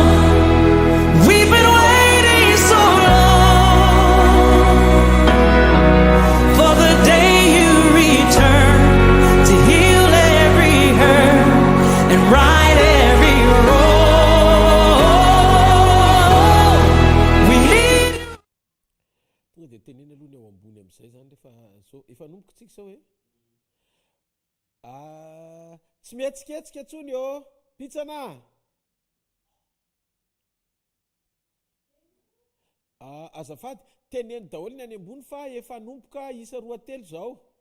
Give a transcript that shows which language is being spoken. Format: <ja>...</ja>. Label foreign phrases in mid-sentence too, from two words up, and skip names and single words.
<en>We've been waiting so long for the day you return to heal every hurt and right every wrong. We need you.</en> <mg>Tonga dia tenena aloha ny ao ambony amin'izay zany rehefa so efa nombokontsika sao hoe tsy mihetsiketsika ntsony eo pitsana. Azafady teneny daholo ny any ambony fa efa nomboka isa 2 zao.</mg>